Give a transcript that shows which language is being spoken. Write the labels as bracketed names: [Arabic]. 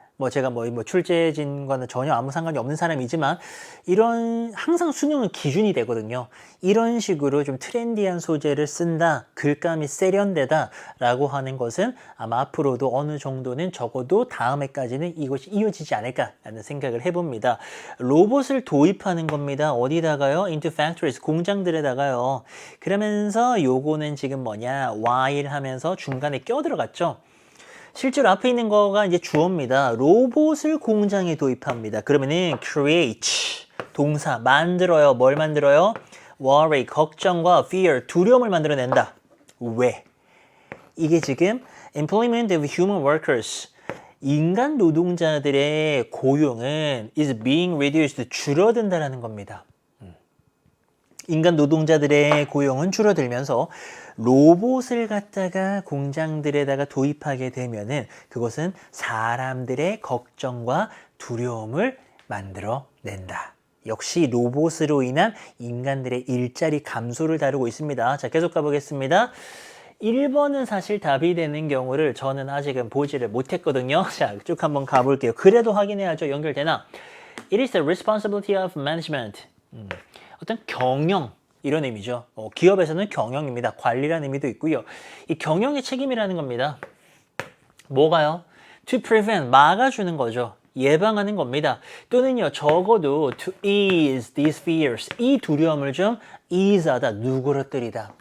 [Korean] 뭐 제가 뭐 출제진과는 전혀 아무 상관이 없는 사람이지만 이런 항상 수능은 기준이 되거든요. 이런 식으로 좀 트렌디한 소재를 쓴다, 글감이 세련되다 라고 하는 것은 아마 앞으로도 어느 정도는 적어도 다음 해까지는 이것이 이어지지 않을까라는 생각을 해봅니다. 로봇을 도입하는 겁니다. 어디다가요? [English] into factories, [Korean] 공장들에다가요. 그러면서 요거는 지금 뭐냐? while 하면서 중간에 껴들어갔죠. 실제로 앞에 있는 거가 이제 주어입니다. 로봇을 공장에 도입합니다. 그러면은 create, 동사, 만들어요. 뭘 만들어요? worry, 걱정과 fear, 두려움을 만들어낸다. 왜? 이게 지금 [English] employment of human workers, [Korean] 인간 노동자들의 고용은 [English] is being reduced, [Korean] 줄어든다라는 겁니다. 인간 노동자들의 고용은 줄어들면서 로봇을 갖다가 공장들에다가 도입하게 되면은 그것은 사람들의 걱정과 두려움을 만들어낸다. 역시 로봇으로 인한 인간들의 일자리 감소를 다루고 있습니다. 자, 계속 가보겠습니다. 1번은 사실 답이 되는 경우를 저는 아직은 보지를 못했거든요. 자, 쭉 한번 가볼게요. 그래도 확인해야죠. 연결되나? [English] It is the responsibility of management. [Korean] 어떤 경영 이런 의미죠. 기업에서는 경영입니다. 관리라는 의미도 있고요. 이 경영의 책임이라는 겁니다. 뭐가요? [English] To prevent, [Korean] 막아주는 거죠. 예방하는 겁니다. 또는요, 적어도 [English] to ease these fears, [Korean] 이 두려움을 좀 ease하다, 누그러뜨리다.